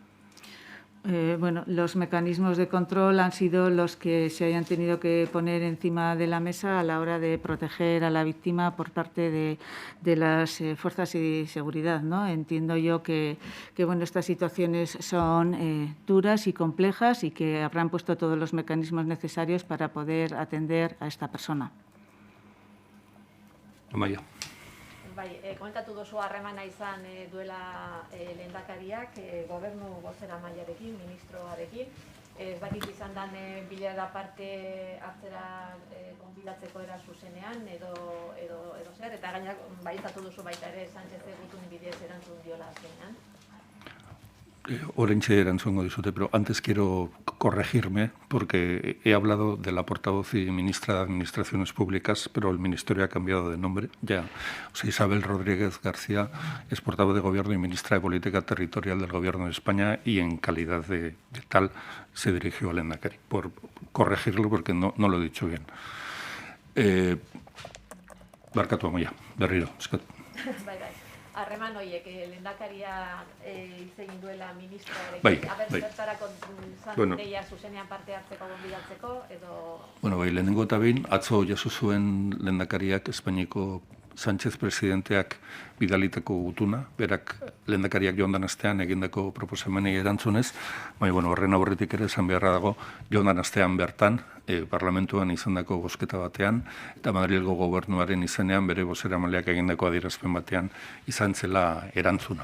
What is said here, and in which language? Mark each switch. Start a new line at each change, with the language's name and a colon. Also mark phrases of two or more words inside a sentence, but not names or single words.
Spanish: Los mecanismos de control han sido los que se hayan tenido que poner encima de la mesa a la hora de proteger a la víctima por parte de las fuerzas de seguridad, ¿no? Entiendo yo que estas situaciones son duras y complejas y que habrán puesto todos los mecanismos necesarios para poder atender a esta persona. Amaia.
Basque: Bai, komentatu duzu harremana izan duela lehendakariak gobernu bozeramailearekin, ministroarekin. Ez dakit izan den bilera parte hartzera gonbidatzeko era zuzenean edo zer, eta gainera baieztatu duzu baita ere Sánchez gutun bidez erantzun diola azkenean. Oraintxe erantzungo dizute,
Spanish: pero antes quiero corregirme porque he hablado de la portavoz y ministra de Administraciones Públicas, pero el ministerio ha cambiado de nombre ya. O sea, Isabel Rodríguez García es portavoz de Gobierno y ministra de Política Territorial del Gobierno de España y en calidad de tal se dirigió al Lehendakari. Por corregirlo porque no lo he dicho bien.
Basque: Barkatu Amaia, berriro, eskat. Bai. Harreman horiek, lehendakaria hitz egin duela ministroarekin, zertarako zan deia zuzenean parte hartzeko gonbidatzeko, edo... Lehenengo eta behin, atzo jaso zuen lehendakariak Espainiako Sánchez presidenteak bidalitako gutuna, berak lehendakariak joan den astean egindako proposamenei erantzunez, horren aurretik ere esan beharra dago, joan den astean bertan, parlamentuan izandako bozketa batean, eta Madrilgo gobernuaren izenean bere bozeramaileak egindako adierazpen batean izan zela erantzuna.